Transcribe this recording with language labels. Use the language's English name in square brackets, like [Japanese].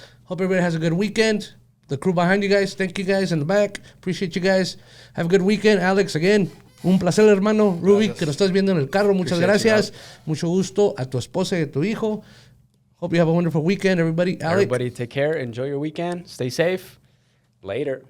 [English] Hope everybody has a good weekend. The crew behind you guys, thank you guys in the back. Appreciate you guys. Have a good weekend. Alex, again, un placer, hermano. [Spanish] Ruby, que nos estás viendo en el carro, muchas gracias. Mucho gusto a tu esposa y a tu hijo. [English] Hope you have a wonderful weekend, everybody. Alex, Everybody take care. Enjoy your weekend. Stay safe. Later.